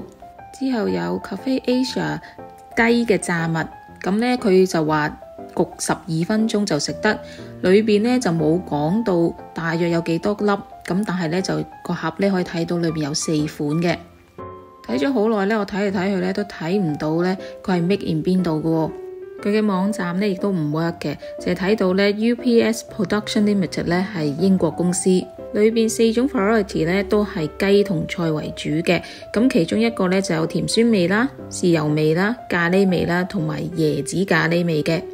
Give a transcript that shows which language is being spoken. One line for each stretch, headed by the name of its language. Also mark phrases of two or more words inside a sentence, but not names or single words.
Cantonese: 之後有 Cafe Asia 雞嘅炸物，咁呢佢就話焗12分鐘就食得，裏邊呢就冇講到大約有幾多粒，咁但係呢就個盒呢可以睇到裏邊有4款嘅。睇咗好耐呢，我睇嚟睇去呢都睇唔到呢佢係
English: make in
Cantonese: 邊度嘅。佢嘅網站呢亦都唔 work 嘅，淨係睇到呢 UPS Production Limited 呢係英國公司，裏邊4種 variety 呢都係雞同菜為主嘅，咁其中一個呢就有甜酸味啦、豉油味啦、咖喱味啦同埋椰子咖喱味嘅。